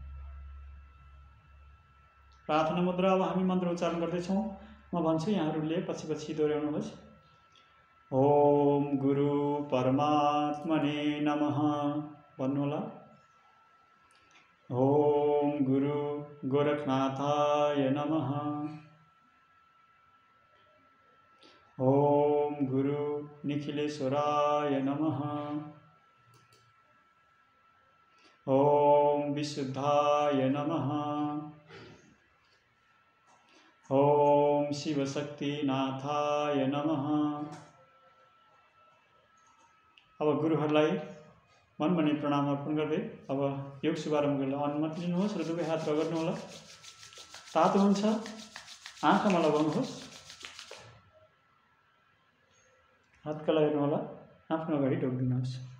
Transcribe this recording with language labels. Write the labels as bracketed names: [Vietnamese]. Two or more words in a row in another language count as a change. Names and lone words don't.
[Nepali] प्रार्थना मुद्रा। अब हामी मन्त्र उच्चारण गर्दैछौँ। म भन्छु, यहाँहरूले पछि पछि दोहोऱ्याउनुहोस्। [Sanskrit] ओम गुरु परमात्मने नमः भन्नुहोला। ओम गुरु गोरखनाथाय नमः। ओम गुरु निखिलेश्वराय नमः। ओम विशुद्धाय नमः। ओम शिवशक्तिनाथाय नमः। [Nepali] अब गुरुहरूलाई मनमनी प्रणाम अर्पण गर्दै अब योग शुभारम्भको लागि अनुमति लिनुहोस् र दुवै हात रगड्नुहोला। तातो हुन्छ, आँखामा लगाउनुहोस्, हातका हेर्नुहोला, आफ्नो अगाडि ढोकिदिनुहोस्।